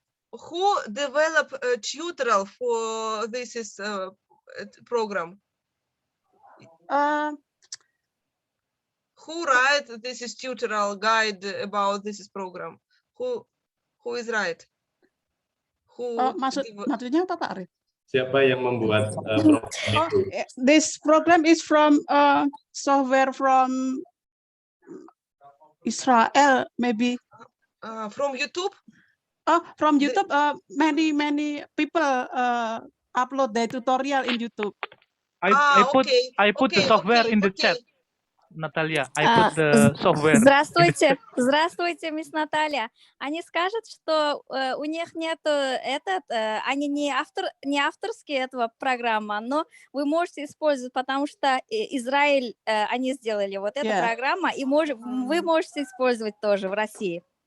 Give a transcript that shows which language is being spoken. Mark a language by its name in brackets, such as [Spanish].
[English] Who develop a tutorial for this is program? Who write this is tutorial guide about this is program? Who is right? [Indonesian] Maksudnya apa Pak Arif? Siapa yang membuat program itu? [English] This program is from software from Israel, maybe. From YouTube? From YouTube, many people upload the tutorial in YouTube. I put the software in the chat. Natalia, I put the software. [Russian] Здравствуйте, здравствуйте, мисс Наталья. Они скажут, что у них нету они не авторские этого программа, но вы можете использовать, потому что Израиль, они сделали вот эта программа, и вы можете использовать тоже в России.